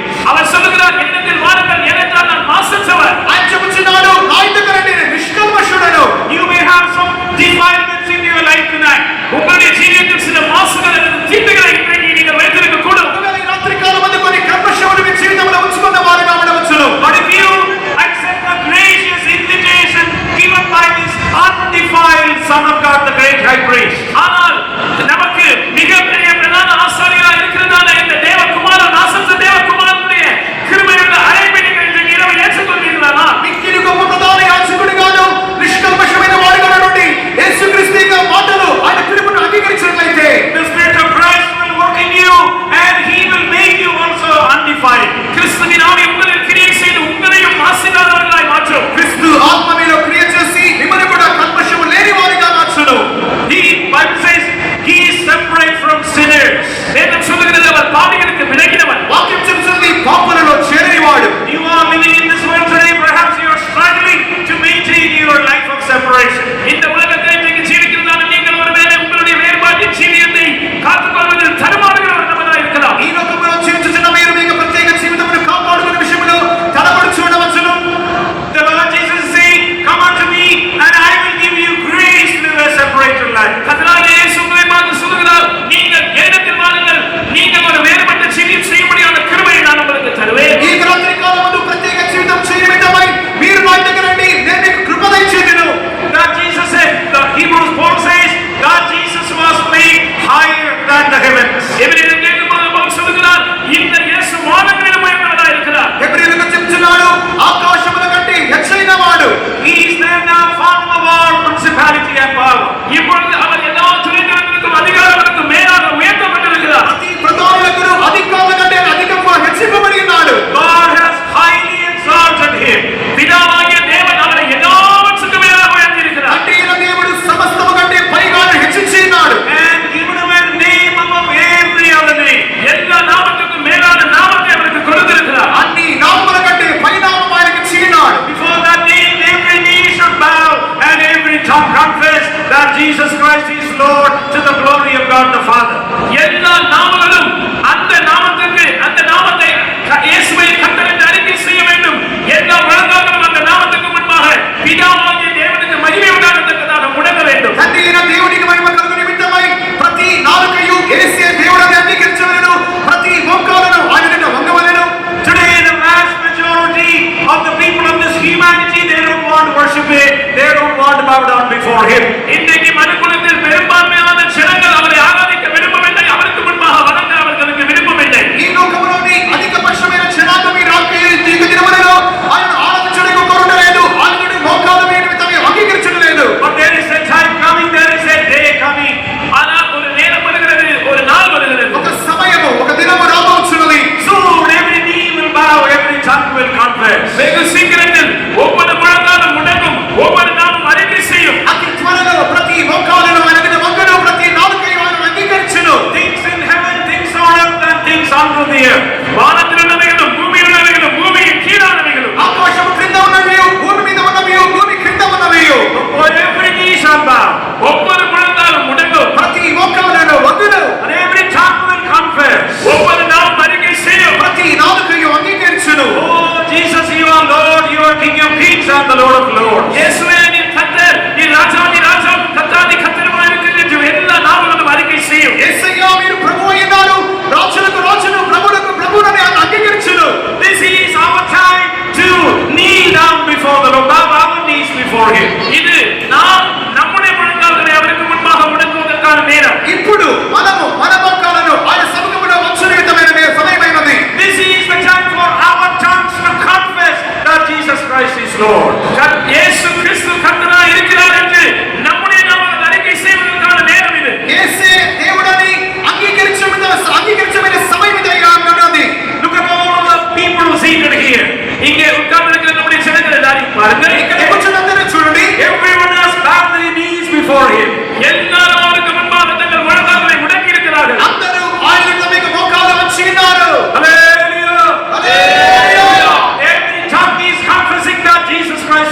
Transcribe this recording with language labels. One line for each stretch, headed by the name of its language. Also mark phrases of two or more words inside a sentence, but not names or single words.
Tamil: அவர் சொல்லுகிறார் என்னிடத்தில் வாருங்கள் ஏனென்றால் நான் மாசற்றவர்.
Telugu: ఆయన చెప్పుచున్నాడు నా యుద్ధకు రండి నేను నిష్కల్మషుడను.
English: You may have some defilements in your life tonight.
Tamil: உங்களுடைய ஜீவியத்தில் சில மாசுகள் அல்லது தீட்டுகளை இன்றைக்கு நீங்கள் வைத்திருக்க கூடும்.
Telugu: ఒకవేళ ఈ రాత్రి కాలమందు కొన్ని కల్మషములు మీ జీవితంలో ఉంచుకున్న వారిగా ఉండవచ్చును.
English: But if you accept the gracious invitation given by this undefiled Son of God, the great high priest,
Tamil: ஆனால் நமக்கு மிகப்பெரிய பிரதான ஆசாரியராக இருக்கிறதான இந்த தேவகுமாரன் நாசத்த தேவகுமாரனுடைய கிருபையுள்ள அழைப்பை நீங்கள் இன்றைக்கு இரவு ஏற்றுக்கொள்வீர்களா?
Telugu: మిక్కిలి గొప్ప ప్రధాన యాజకుడిగాను నిష్కల్మషమైన వాడిగా నుండి యేసుక్రీస్తు యొక్క మాటలు ఆయన పిలుపును అంగీకరించినట్లయితే
English: the Spirit of Christ will work in you and He will make you also undefiled.
Tamil: கிறிஸ்துவின் ஆவி உங்களில் கிரியை செய்து உங்களையும் மாசில்லாதவர்களாய் மாற்றும்.
Telugu: క్రీస్తు ఆత్మ మీలో క్రియ చేసి మిమ్మల్ని కూడా కల్మషము లేని వారిగా మార్చును.
English: The Bible says He is separate from sinners.
Tamil: வேதம் சொல்லுகிறது அவர் பாவிகளுக்கு விலகினவர்.
Telugu: వాక్యం చెబుతుంది పాపులలో చేరనివాడు.
English: You are living in this world today, perhaps you are struggling to maintain your life of separation.
Tamil: இந்த உலகத்தில் இன்றைக்கு ஜீவிக்கிறதான நீங்கள் ஒருவேளை உங்களுடைய வேறுபாட்டின் ஜீவியத்தை காத்துக்கொள்வதில் தடுமாறுகிற ஒரு நபராக இருக்கலாம்.
Telugu: ఈ లోకంలో జీవించుచున్న మీరు మీకు ప్రత్యేక జీవితమును కాపాడుకునే విషయంలో తడబడుచు ఉండవచ్చును.
English: The Lord Jesus is saying, come unto me and I will give you grace to live a separated life.
Tamil: கர்த்தராகிய இயேசு உங்களை பார்த்து சொல்லுகிறார், நீங்கள் என்னிடத்தில் வாருங்கள், நீங்கள் ஒரு வேறுபட்ட ஜீவியம் செய்யும்படியான கிருபையை நான் உங்களுக்கு தருவேன்.
Telugu: ఈ రాత్రి కాలమందు ప్రత్యేక జీవితం చేయనిమిత్తమై మీరు నా దగ్గర రండి నేను మీకు కృప దయచేయుదును.
English: God Jesus said, the Hebrews Paul says, God Jesus was made higher than the heavens.
Tamil: எபிரேயர் கேட்கும்போது பவுல் சொல்லுகிறார், இந்த இயேசு வானங்களிலும் உயர்ந்தவராக இருக்கிறார்.
Telugu: హెబ్రీయులకు చెప్తున్నాడు ఆకాశముల కంటే హెచ్చైన వాడు.
English: He is there now far above all principality and power.
Tamil: இப்பொழுது அவர் எல்லா துறைகளுக்கும் அதிகாரங்களுக்கும் மேலாக உயர்த்தப்பட்டிருக்கிறார்.
Telugu: ప్రతి ప్రధానులకు అధికారుల కంటే అధికంగా హెచ్చింపబడి ఉన్నాడు.
English: God has highly exalted him.
Tamil: பிதாவாகிய தேவன் அவரை எல்லாவற்றுக்கும் மேலாக உயர்த்தியிருக்கிறார்.
Telugu: తండ్రి అయిన దేవుడు సమస్తము కంటే పైగా హెచ్చించి ఉన్నాడు.
English: And given him a name above every other name.
Tamil: எல்லா நாமத்துக்கும் மேலான நாமத்தை அவருக்கு கொடுத்திருக்கிறார்.
Telugu: అన్ని నామముల కంటే పైనామం ఆయనకి ఇచ్చినాడు.
English: Before that name, every knee should bow and every tongue confess that Jesus Christ is Lord to the glory of God the Father.
Tamil: எல்லா நாமங்களும் அந்த நாமத்துக்கு அந்த நாமத்தை இயேசுவை கர்த்தர் என்று அறிக்கை செய்ய வேண்டும். எல்லா வழங்காக்களும் அந்த நாமத்துக்கு முன்பாக பிதாவாகிய தேவனுக்கு மகிமை உண்டாகத்தக்கதாக முடங்க வேண்டும்.
Telugu: తండ్రి అయిన దేవునికి మహిమ కలుగు నిమిత్తమై ప్రతి నాలుకయు యేసే దేవుడని అంగీకరించవలెను. ప్రతి మోకాలును ఆయన వంగవలెను.
English: Today, the vast majority of the people of this humanity, they don't want to worship Him. They don't want to bow down before Him.
Tamil: இன்றைக்கு மனுக்குலத்தில் பெரும்பான்மையான ஜனங்கள் அவரை ஆராதிக்க விரும்பவில்லை. அவருக்கு முன்பாக வணங்க அவர்களுக்கு விருப்பமில்லை.
Telugu: ఈ లోకములోని అధిక పక్షమైన జనాంగం ఈ రాత్రి దినములలో ఆయన ఆరాధించడానికి కోరుటలేదు. ఆయన మోకాలు వేయడం నిమిత్తమే అంగీకరించలేదు.
English: But there is a time coming, there is a day coming.
Tamil: ஆனால் ஒரு நேரம் வருகிறது, ஒரு நாள் வருகிறது.
Telugu: ఒక సమయము ఒక దినము రాబోచున్నది.
English: Soon every knee will bow, every tongue will confess.
Tamil: வெகு சீக்கிரத்தில் ஒவ்வொரு முழங்காலும் முடங்கும், ஒவ்வொரு நாளும் அறிக்கை செய்யும்.
Telugu: అతి త్వరలో ప్రతి మోకాలును ఆయన వంగను, ప్రతి నాలుకయు ఆయన అంగీకరించును.
English: Things in heaven, things on earth, and things under the earth.
Tamil: வானத்தில் உள்ளவைகளும் பூமியில் உள்ளவைகளும் பூமியின் கீழானவைகளும்
Telugu: ఆకాశము క్రింద ఉన్నవి, భూమి మీద ఉన్నవి, భూమి క్రింద ఉన్నవి.
English: For every knee shall bow,
Tamil: ஒவ்வொரு முழங்காலும் முடங்கும்,
Telugu: ప్రతి మోకాలును వంగును,
English: and every tongue will confess.
Tamil: ஒவ்வொரு நாளும் அறிக்கை செய்யும்.
Telugu: ప్రతి నాలుకయు అంగీకరించును.
English: Oh, Jesus, you are Lord, you are King of kings and the Lord of lords.
Tamil: இயேசுவே நீர் கர்த்தர், நீர் ராஜாதி ராஜாவும் கர்த்தாதி கர்த்தருமாய் இருக்கிறீர் என்று எல்லா நாமங்களும் அறிக்கை செய்யும்.
Telugu: యేసయ్యా మీరు ప్రభువు అయినారు, రాజులకు రాజును, ప్రభువులకు ప్రభువునని ఆయన అంగీకరించును.
English: This is our time to kneel down before the Lord, bow our knees before Him.
Tamil: இது நாம் நம்முடைய முழங்கால்களை அவருக்கு முன்பாக முடக்குவதற்கான நேரம்.
Telugu: ఇప్పుడు మనము మన మోకాలను ఆయన సముఖములో వంచు నిమిత్తమైన సమయమైనది.
English: This is the time for our tongues to confess that Jesus Christ is Lord.
Tamil: இயேசு கிறிஸ்து கர்த்தராய் இருக்கிறார் என்று நம்முடைய நாமத்தை அறிக்கை செய்வதற்கான நேரம் இது.
Telugu: యేసే దేవుడని అంగీకరించమైన సమయం ఇది ఉన్నది.
English: Look at all of the people seated here.
Tamil: இங்கே உட்கார்ந்திருக்கிற நம்முடைய ஜனங்கள் எல்லாரையும் பாருங்கள்.
Telugu: ఇక్కడ కూర్చున్నందరినీ చూడండి.
English: Everyone has bowed their knees before Him.
Tamil: எல்லாரும் அவருக்கு முன்பாக தங்கள் முழங்கால்களை முடக்கி இருக்கிறார்கள்.
Telugu: అందరూ ఆయన తమకు మోకాలు వంచి ఉన్నారు.
English: Hallelujah.
Telugu: హల్లెలూయా.
English: Every tongue is confessing that Jesus